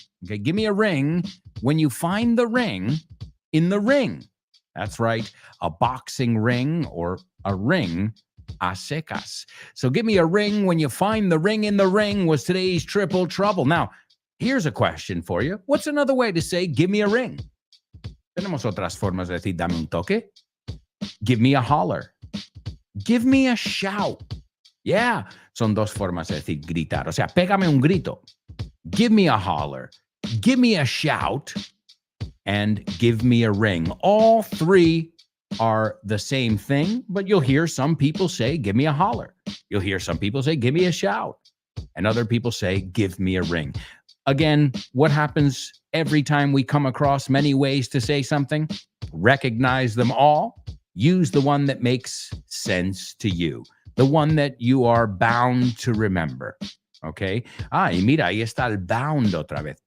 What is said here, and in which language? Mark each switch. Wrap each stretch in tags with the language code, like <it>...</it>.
<en>Okay, give me a ring when you find the ring in the ring. That's right, a boxing ring or a ring</en> <es>a secas.</es> <en>So give me a ring when you find the ring in the ring was today's triple trouble. Now, here's a question for you. What's another way to say give me a ring?</en> <es>Tenemos otras formas de decir dame un toque.</es> <en>Give me a holler. Give me a shout.</en> <es>Yeah, son dos formas de decir gritar. O sea, pégame un grito.</es> <en>Give me a holler. Give me a shout. And give me a ring. All three are the same thing, but you'll hear some people say, give me a holler. You'll hear some people say, give me a shout. And other people say, give me a ring. Again, what happens every time we come across many ways to say something? Recognize them all. Use the one that makes sense to you. The one that you are bound to remember. Okay?</en> <es>Y mira, ahí está el bound otra vez.</es>